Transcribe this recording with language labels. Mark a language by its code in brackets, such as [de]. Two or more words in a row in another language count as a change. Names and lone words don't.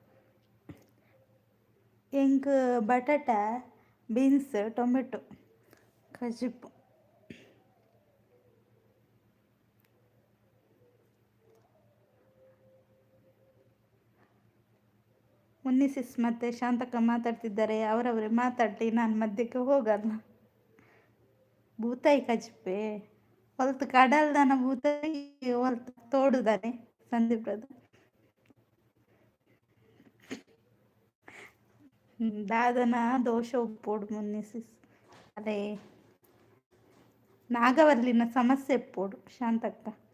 [tcy] ಎಂಕ್ ಬಟಾಟ ಬೀನ್ಸ್ ಟೊಮೆಟೊ ಕಜಿಪ್ಪು. [kn] ಮುನ್ನಿಸಿಸ್ ಮತ್ತೆ ಶಾಂತಕ್ಕ ಮಾತಾಡ್ತಿದ್ದಾರೆ. ಅವರವರೇ ಮಾತಾಡಲಿ, ನಾನು ಮಧ್ಯಕ್ಕೆ ಹೋಗಲ್ಲ. [tcy] ಭೂತಾಯಿ ಕಜಿಪ್ಪೆ ಹೊಲ್ತು ಕಡಲ್ದನ ಭೂತಾಯಿ ಹೊಲ್ತು ತೋಡುದಾನೆ ಸಂದೀಪ್ ಬ್ರದರ್. ದಾದನ ದೋಷ ಉಪ್ಪೋಡು ಮುನ್ನಿಸಿಸ್. ಅದೇ ನಾಗವಲ್ಲಿನ ಸಮಸ್ಯೆ ಎಪ್ಪೋಡು ಶಾಂತಕ್ಕ.